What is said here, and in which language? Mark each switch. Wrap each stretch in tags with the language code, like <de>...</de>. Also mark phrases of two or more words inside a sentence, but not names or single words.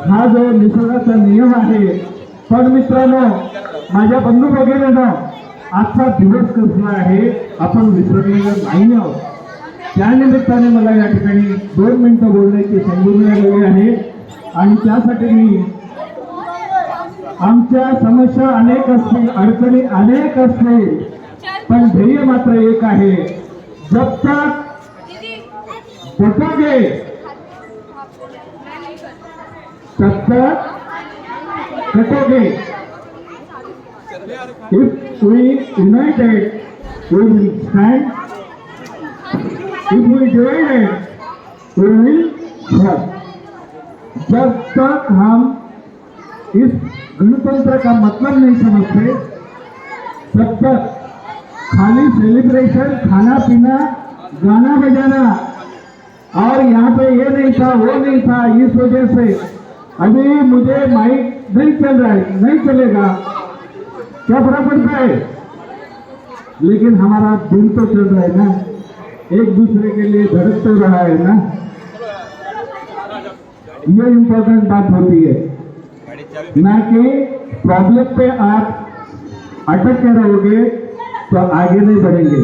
<mr>हा जो निसर्गाचा नियम आहे. पण मित्रांनो, माझ्या बंधू भगिनींनो, आजचा दिवस कसला आहे आपण विसरलेलो नाही आहोत. त्यानिमित्ताने मला या ठिकाणी 2 मिनिटं बोलण्याची संधी मिळालेली आहे. आणि त्यासाठी मी आमच्या समस्या अनेक असतील, अडचणी अनेक असतील, पण ध्येय मात्र एक आहे.</mr> <hi>जब तक डटोगे तब तक कटोगे.</hi> <en>If we united, we will stand. If we divided, we will fall.</en> <hi>जब तक हम इस गणतंत्र का मतलब नहीं समझते, तब तक खाली सेलिब्रेशन, खाना पीना, गाना बजाना, और यहाँ पे ये नहीं था वो नहीं था, इस वजह से अभी मुझे माइक नहीं चल रहा है, नहीं चलेगा, क्या फर्क पड़ता है, लेकिन हमारा दिल तो चल रहा है ना, एक दूसरे के लिए धड़क तो रहा है ना, ये इम्पोर्टेंट बात होती है, ना कि प्रॉब्लम पे आप अटक के रहोगे तो आगे नहीं बढ़ेंगे.</hi>